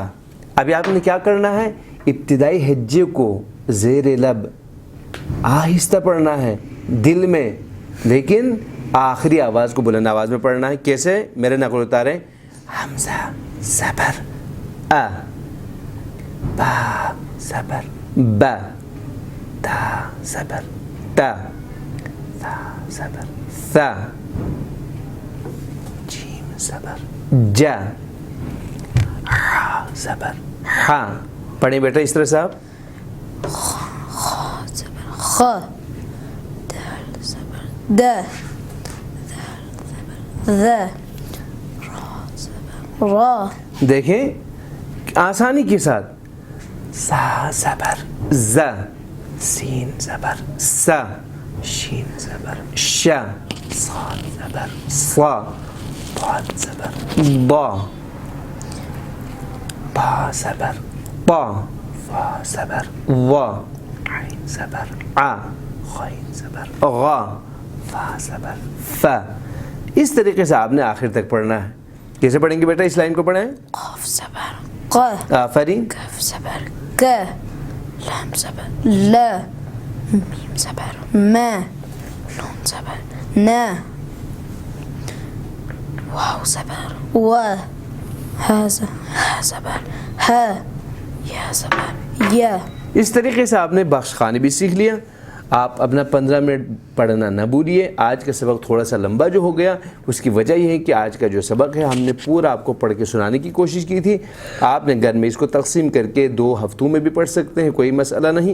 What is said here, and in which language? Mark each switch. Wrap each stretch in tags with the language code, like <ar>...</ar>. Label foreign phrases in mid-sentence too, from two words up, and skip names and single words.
<ur>ابھی آپ نے کیا کرنا ہے؟ ابتدائی ہجے کو زیر لب آہستہ پڑھنا ہے دل میں، لیکن آخری آواز کو بلند آواز میں پڑھنا ہے. کیسے؟ میرے نقل اتاریں. حمزہ زبر آ با زبر با تا زبر تا ثا زبر ثا جیم زبر جا ہا زبر ہا. پڑھیں بیٹا اس طرح سے آپ. خ دال زبر د ذ را زبر را. دیکھیں آسانی کے ساتھ. سا زبر ز سین زبر سا شین زبر شا صاد زبر صا ضاد زبر ضا با زبر با فا زبر وا عین زبر آ، غین زبر غا، فا زبر فا. اس طریقے سے آپ نے آخر تک پڑھنا ہے. کیسے پڑھیں گے بیٹا؟ اس لائن کو پڑھیں. قاف زبر ق، آفرین. کاف زبر ک، لام زبر ل، میم زبر م، نون زبر ن، واو زبر و، ها زبر ہ، یا زبر ی. اس طریقے سے آپ نے بخش خوانی بھی سیکھ لیا. آپ اپنا 15 منٹ پڑھنا نہ بھولیے. آج کا سبق تھوڑا سا لمبا جو ہو گیا اس کی وجہ یہ ہے کہ آج کا جو سبق ہے ہم نے پورا آپ کو پڑھ کے سنانے کی کوشش کی تھی. آپ نے گھر میں اس کو تقسیم کر کے 2 ہفتوں میں بھی پڑھ سکتے ہیں، کوئی مسئلہ نہیں.</ur>